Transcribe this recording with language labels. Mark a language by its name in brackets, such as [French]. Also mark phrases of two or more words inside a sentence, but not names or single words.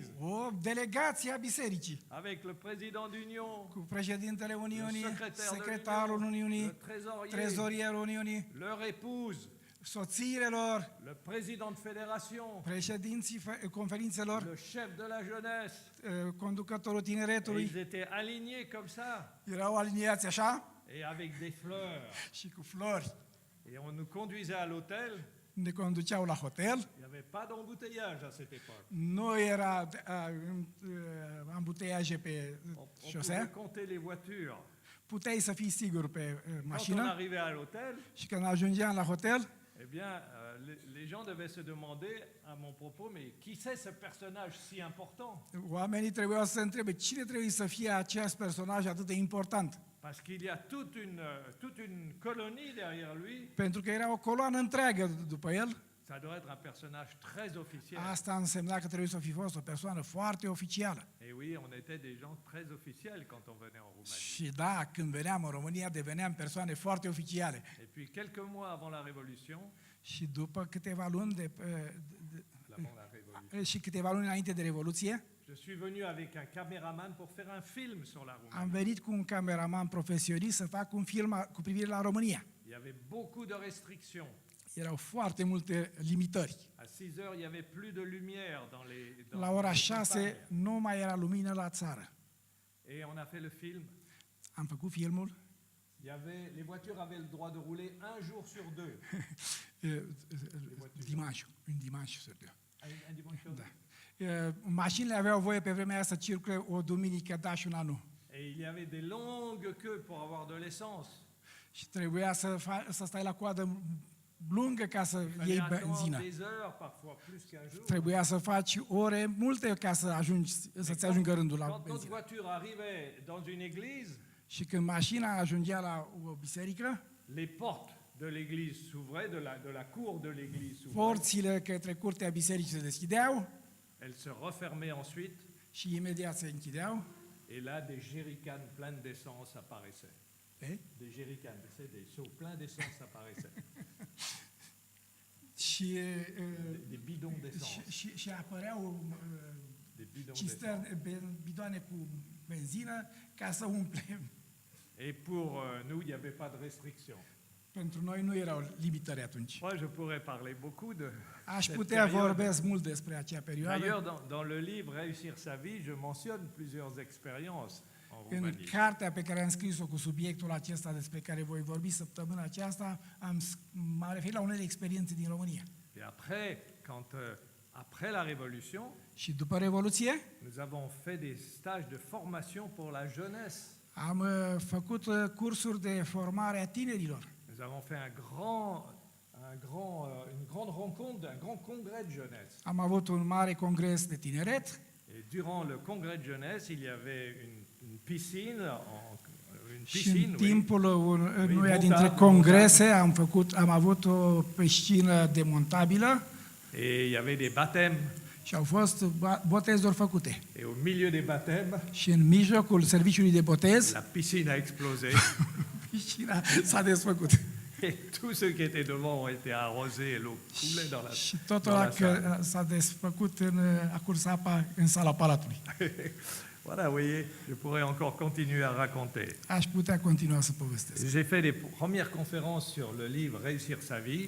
[Romanian] O delegație a bisericii [French] avec le président d'Union, [Romanian] cu președintele Uniunii, [French] le secrétaire de [Romanian] secretarul [French] l'Union, [Romanian] Uniunii, [French] le trésorier, [Romanian] trezorierul Uniunii, [French] leur épouse, [Romanian] soțiile lor, [French] le président de fédération, [Romanian] președinții conferințelor, [French] le chef de la jeunesse. [Romanian] conducătorul [French] Et [Romanian] tineretului. [French] ils étaient alignés comme ça, [Romanian] Erau aliniați așa [French] et avec des fleurs. [Romanian] și cu flori. [French] Et on nous conduisait à l'hôtel. [Romanian] Ne conduceau la hotel. [French] Il n'y avait pas d'embouteillage à cette époque. [Romanian] Nu era ambuteiaje pe [French] On pouvait [Romanian] șosea. [French] compter les voitures. [Romanian] Puteai să fii sigur pe [French] Quand on [Romanian] mașină [French] arrivait à l'hôtel, [Romanian] și când ajungeam la hotel, [French] eh bien, les gens devaient se demander à mon propos, mais qui c'est ce personnage si important? [Romanian] oamenii trebuiau să se întrebe cine trebuie să fie acest personaj atât de important. [French] Parce qu'il y a toute une colonie derrière lui. [Romanian] Pentru că era o coloană întreagă după el. [French] Ça doit être un personnage très officiel. [Romanian] Asta însemna că trebuie să fi fost o persoană foarte oficială. [French] Et oui, on était des gens très officiels quand on venait en Roumanie. [Romanian] Și da, când veneam în România, deveneam persoane foarte oficiale. [French] Et puis quelques mois avant la Révolution, [Romanian] Și după câteva luni [French] avant la Révolution, [Romanian] și câteva luni înainte de Revoluție, [French] je suis venu avec un caméraman pour faire un film sur la Roumanie. [Romanian] am venit cu un cameraman profesionist să fac un film cu privire la România. [French] Il y avait beaucoup de restrictions. [Romanian] Erau foarte multe limitări. [French] À 6 heures, il y avait plus de lumière dans les [Romanian] La ora [French] les [Romanian] 6 [French] campagnes. [Romanian] nu mai era lumină la țară. [French] Et on a fait le film. [Romanian] Am făcut filmul. [French] Les voitures avaient le droit de rouler un jour sur deux. Un dimanche sur deux. Un dimanche sur deux. [Romanian] Mașinile aveau voie pe vremea aia să circule o duminică, da, și una nu. [French] Et il y avait des longues queues pour avoir de l'essence. [Romanian] Și trebuia să stai la coadă lungă ca să [French] Il [Romanian] iei [French] fallait attendre [Romanian] benzină. [French] des heures, parfois plus qu'un jour. [Romanian] Trebuia să faci ore multe ca să-ți ajungă rândul la [French] Quand notre [Romanian] benzină. [French] voiture arrivait dans une église, [Romanian] Și când mașina ajungea la o biserică, [French] les portes de l'église s'ouvraient, de la cour de l'église s'ouvraient. [Romanian] porțile către curtea bisericii se deschideau [French] Elles se refermaient ensuite. [Romanian] și imediat se închideau. [French] Et là, des jerrycans pleins d'essence apparaissaient. Des jerrycans, tu sais, des seaux pleins d'essence apparaissaient. [Romanian] Și, [French] Des bidons d'essence. [Romanian] și apăreau [French] Des bidons d'essence. [Romanian] cisterne, bidoane cu benzină ca să umplem. [French] Et pour nous, il n'y avait pas de restriction. [Romanian] Pentru noi nu erau limitări atunci. [French] Moi, je pourrais parler beaucoup de [Romanian] Aș [French] cette [Romanian] putea [French] période. [Romanian] vorbesc mult despre acea perioadă. [French] D'ailleurs, dans le livre Réussir sa vie, je mentionne plusieurs expériences en [Romanian] În [French] Roumanie. [Romanian] cartea pe care am scris-o cu subiectul acesta despre care voi vorbi săptămâna aceasta, m-am referit la unele experiențe din România. [French] Et après, après la Révolution, [Romanian] Și după Revoluție [French] nous avons fait des stages de formation pour la jeunesse. [Romanian] am făcut cursuri de formare a tinerilor. [French] Nous avons fait une grande rencontre, un grand congrès de jeunesse. [Romanian] Am avut un mare congres de tineret [French] Et durant le congrès de jeunesse, il y avait une piscine, [Romanian] și în [French] oui. [Romanian] timpul unuia [French] monta- [Romanian] dintre congrese am avut o piscină demontabilă [French] Et il y avait des baptêmes. [Romanian] și au fost botezuri făcute. [French] Et au milieu des baptêmes, [Romanian] Și în mijlocul serviciului de botez, [French] la piscine a explosé. [Romanian] piscina s-a desfăcut. [French] Et tous ceux qui étaient devant ont été arrosés et l'eau coulait dans la, [Romanian] Și totul [French] dans [Romanian] ăla [French] la salle. [Romanian] că s-a desfăcut a curs apa în sala palatului. [French] Voilà, vous voyez, je pourrais encore continuer à raconter. [Romanian] Aș putea continua să povestesc. [French] J'ai fait les premières conférences sur le livre Réussir sa vie.